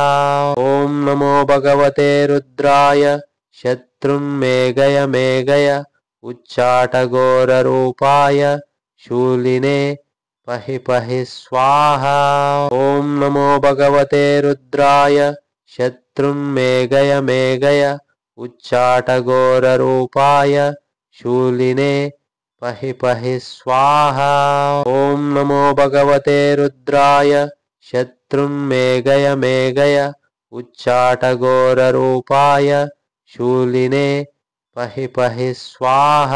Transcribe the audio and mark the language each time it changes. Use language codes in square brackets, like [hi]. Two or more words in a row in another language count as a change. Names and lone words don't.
[sa] ఓం నమో భగవతే రుద్రాయ శత్రున్మేఘయ మేఘయ ఉచ్చాటఘోర రూపాయ శూలినే పహి పహి స్వాహా. ఓం నమో భగవతే రుద్రాయ శత్రున్మేఘయ మేఘయ उच्चाटघोररूपाय शूलिने पहि पहि स्वाहा। ॐ नमो भगवते रुद्राय शत्रुन्मेघय मेघय उच्चाटघोररूपाय शूलिने पहि पहि स्वाहा।